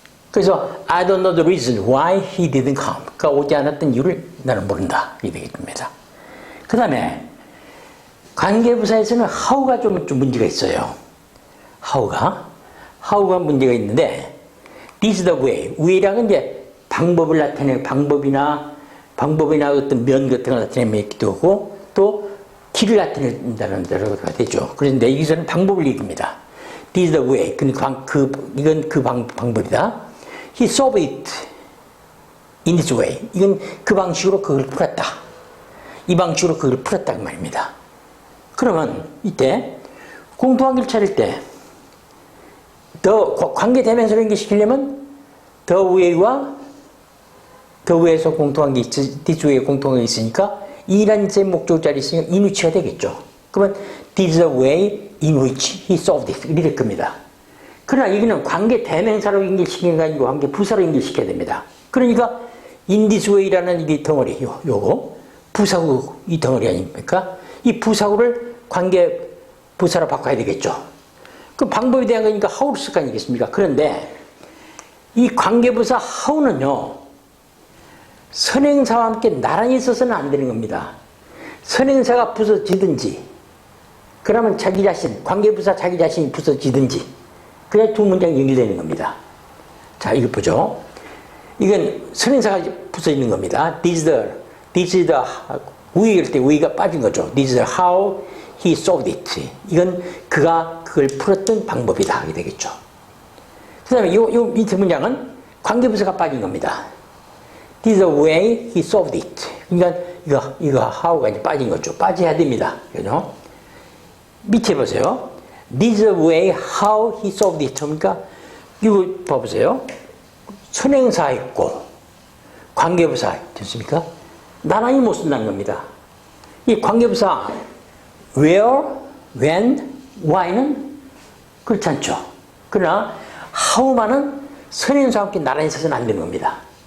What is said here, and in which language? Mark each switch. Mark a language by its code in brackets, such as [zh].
[ko] 그래서 [en] I don't know the reason why he didn't come. [ko] 그가 오지 않았던 이유를 나는 모른다. 이게 되겠습니다. 그 다음에 관계부사에서는 how가 좀 문제가 있어요. [en] how가 [ko] 문제가 있는데 [en] this is the way. [ko] way라는 이제 방법을 나타내는 방법이나 어떤 면 같은 걸 나타내기도 하고 또 길을 나타낸다는 데가 되죠. 그런데 여기서는 방법을 얘기합니다. [en] This is the way. [ko] 이건 그 방법이다. [en] He solved it in this way. [ko] 이건 그 방식으로 그걸 풀었다. 이 방식으로 그걸 풀었다 그 말입니다. 그러면 이때 공통관계를 찾을 때 관계 대명사로 연결시키려면 the way에서 공통관계 this way에 공통관계 있으니까 이라는 제 목적 자리 있으니까 in which가 되겠죠. 그러면 [en] this is the way in which he solved it. [ko] 이렇게 될 겁니다. 그러나 여기는 관계 대명사로 연결시키는 게 아니고 관계 부사로 연결시켜야 됩니다. 그러니까 in this way라는 이 덩어리, 요거 부사구 이 덩어리 아닙니까? 이 부사구를 관계 부사로 바꿔야 되겠죠. 그 방법에 대한 거니까 how를 쓸 거 아니겠습니까? 그런데 이 관계부사 how는요, 선행사와 함께 나란히 있어서는 안 되는 겁니다. 선행사가 부서지든지, 그러면 자기 자신, 관계부사 자기 자신이 부서지든지, 그냥 두 문장이 연결되는 겁니다. 자, 이거 보죠. 이건 선행사가 부서지는 겁니다. This is the, we일 때 we가 빠진 거죠. [en] This is how he solved it. [ko] 이건 그가 그걸 풀었던 방법이다. 하게 되겠죠. 그 다음에 요 밑에 문장은 관계부사가 빠진 겁니다. [en] This is the way he solved it. [ko] 그러니까 이거 how가 이제 빠진 거죠. 빠져야 됩니다. 그죠? 밑에 보세요. [en] This is the way how he solved it. [ko] 그러니까 이거 봐보세요. 선행사 있고 관계부사 됐습니까? 나란히 못 쓴다는 겁니다. 이 관계부사 where, when, why는 그렇지 않죠. 그러나 how만은 선행사와 함께 나란히 써서는 안 되는 겁니다.